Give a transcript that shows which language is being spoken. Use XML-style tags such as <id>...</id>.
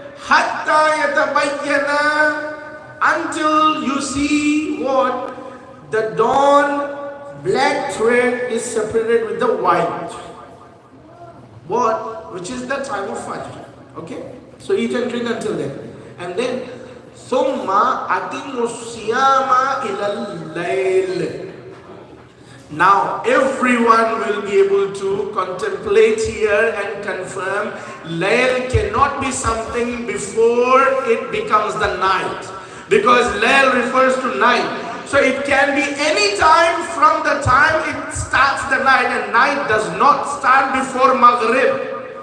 <ar>Hatta yatabayyana,</ar> <en>until you see what? The dawn black thread is separated with the white. What? Which is the time of Fajr. Okay? So eat and drink until then. And then,</en> <ar>ثُمَّ أَتِمُّ الصِّيَامَ إِلَى اللَّيْلِ.</ar> <en>Now everyone will be able to contemplate here and confirm Layl cannot be something before it becomes the night. Because Layl refers to night. So it can be any time from the time it starts the night, and night does not start before Maghrib.</en>